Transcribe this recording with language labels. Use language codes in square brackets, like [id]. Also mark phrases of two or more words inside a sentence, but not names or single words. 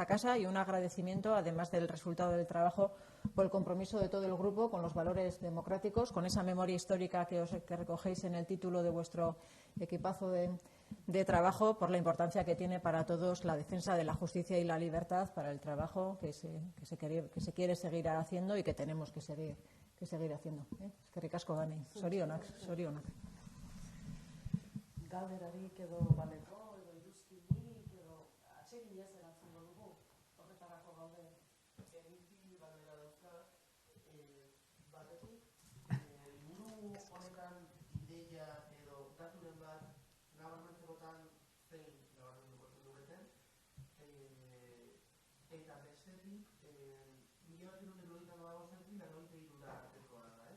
[es] casa, y un agradecimiento, además del resultado del trabajo, por el compromiso de todo el grupo con los valores democráticos, con esa memoria histórica que recogéis en el título de vuestro equipazo de trabajo, por la importancia que tiene para todos la defensa de la justicia y la libertad, para el trabajo que se quiere seguir haciendo y que tenemos que seguir haciendo. [eu] Eskerrik asko Dani, zorionak. Galderarik edo baleko, edo iruzkinik, edo atseginez erantzungo dugu, horretarako gaude. Nik galdera dauzka, batetik, liburu honetan ideia edo daturen bat nabarmentzekotan zein nabarmentuko zenuketen, eta bestetik, 1995-etik 93 artekoa da, ez?